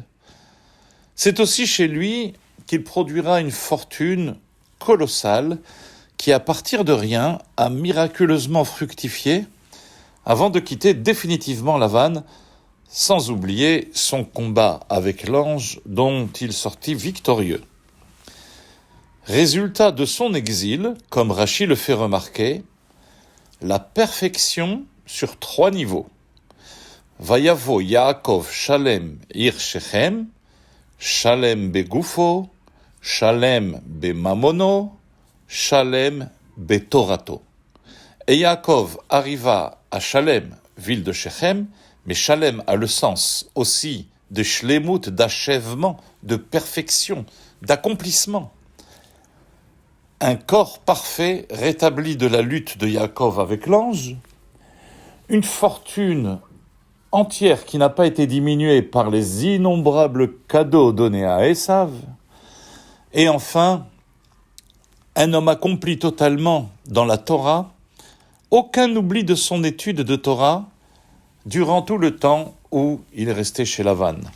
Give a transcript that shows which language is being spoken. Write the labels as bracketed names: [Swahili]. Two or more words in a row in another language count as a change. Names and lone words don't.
[French] C'est aussi chez lui qu'il produira une fortune colossale qui, à partir de rien, a miraculeusement fructifié avant de quitter définitivement Lavan, sans oublier son combat avec l'ange dont il sortit victorieux. Résultat de son exil, comme Rachid le fait remarquer, la perfection sur 3 niveaux. [Hebrew] ויבא יעקב שלם עיר שכם, שלם בגופו, שלם בממונו, שלם בתורתו. [French] Et Yaakov arriva à Shalem, ville de Shechem, mais Shalem a le sens aussi de shlemut, d'achèvement, de perfection, d'accomplissement. Un corps parfait rétabli de la lutte de Yaakov avec l'ange, une fortune entière qui n'a pas été diminuée par les innombrables cadeaux donnés à Esav, et enfin, un homme accompli totalement dans la Torah, aucun oubli de son étude de Torah durant tout le temps où il est resté chez Lavan.